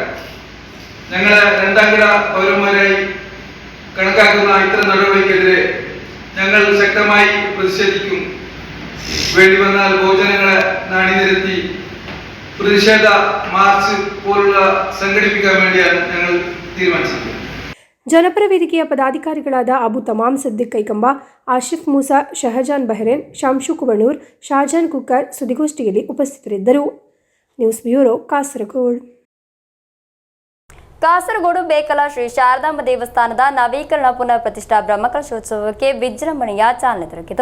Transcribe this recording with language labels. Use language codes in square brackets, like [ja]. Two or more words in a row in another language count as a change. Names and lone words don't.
[ml] ഞങ്ങളെ 2ാം കിട പൗരന്മാരായി കണക്കാക്കുന്ന ഇത്തരം നടപടിക്കെതിരെ ഞങ്ങൾ ശക്തമായി പ്രതിഷേധിക്കും. വേണ്ടി വന്നാൽ പൊതുജനങ്ങളെ നാണിനിരത്തി പ്രതിഷേധ മാർച്ച് പോലുള്ള സംഘടിപ്പിക്കാൻ വേണ്ടിയാണ് ഞങ്ങൾ തീരുമാനിച്ചിരിക്കുന്നത്. [kn] ಜನಪರ ವೇದಿಕೆಯ ಪದಾಧಿಕಾರಿಗಳಾದ ಅಬು ತಮಾಮ್ ಸಿದ್ದಿಕ್ ಕೈಕಂಬ, ಆಶಿಫ್ ಮೂಸಾ, ಶಹಜಾನ್ ಬಹರೇನ್, ಶಾಮ್ಶು ಕುಬಣೂರ್, ಶಾಜಾನ್ ಕುಕ್ಕರ್ ಸುದ್ದಿಗೋಷ್ಠಿಯಲ್ಲಿ ಉಪಸ್ಥಿತರಿದ್ದರು. ನ್ಯೂಸ್ ಬ್ಯೂರೋ, ಕಾಸರಗೋಡು. ಕಾಸರಗೋಡು ಬೇಕಲ ಶ್ರೀ ಶಾರದಾಂಬ ದೇವಸ್ಥಾನದ ನವೀಕರಣ ಪುನರ್ ಪ್ರತಿಷ್ಠಾ ಬ್ರಹ್ಮಕಲಶೋತ್ಸವಕ್ಕೆ ವಿಜೃಂಭಣೆಯ ಚಾಲನೆ ದೊರಕಿತು.